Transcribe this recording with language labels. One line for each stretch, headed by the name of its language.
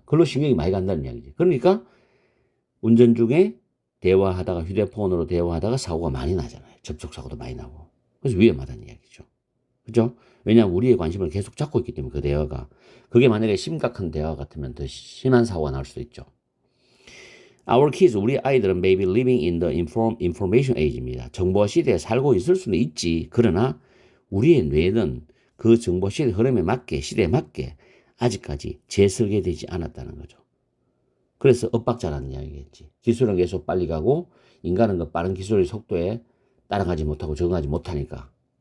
Korean: 그걸로 신경이 많이 간다는 이야기지. 그러니까 운전 중에 대화하다가, 휴대폰으로 대화하다가 사고가 많이 나잖아요. 접촉사고도 많이 나고. 그래서 위험하다는 이야기죠. 그죠? 왜냐하면 우리의 관심을 계속 잡고 있기 때문에 그 대화가. 그게 만약에 심각한 대화 같으면 더 심한 사고가 날 수도 있죠.
English: Our kids,
Korean: 우리 아이들은
English: may be living in the information age입니다.
Korean: 정보 시대에 살고 있을 수는 있지. 그러나 우리의 뇌는 그 정보 시대 흐름에 맞게, 시대에 맞게 아직까지 재설계되지 않았다는 거죠. 그래서 엇박자라는 이야기겠지. 기술은 계속 빨리 가고 인간은 그 빠른 기술의 속도에 따라가지 못하고 적응하지 못하니까.